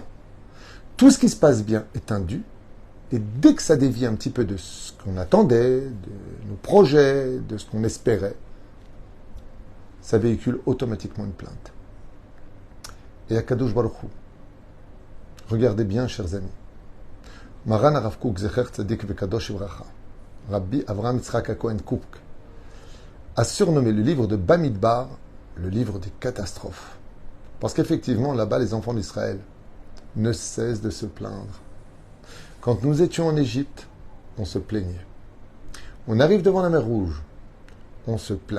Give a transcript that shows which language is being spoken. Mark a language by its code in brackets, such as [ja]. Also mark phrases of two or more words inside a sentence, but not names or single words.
[fr] Tout ce qui se passe bien est un dû. Et dès que ça dévie un petit peu de ce qu'on attendait, de nos projets, de ce qu'on espérait, ça véhicule automatiquement une plainte. Et à [he] קדוש ברוך הוא, [fr] regardez bien, chers amis. Maran Arav Kook [he] זכר צדיק וקדוש לברכה, [fr] Rabbi Avraham Yitzhak HaKohen Kook, a surnommé le livre de Bamidbar le livre des catastrophes. Parce qu'effectivement, là-bas, les enfants d'Israël ne cessent de se plaindre. Quand nous étions en Égypte, on se plaignait. On arrive devant la mer Rouge, on se plaint.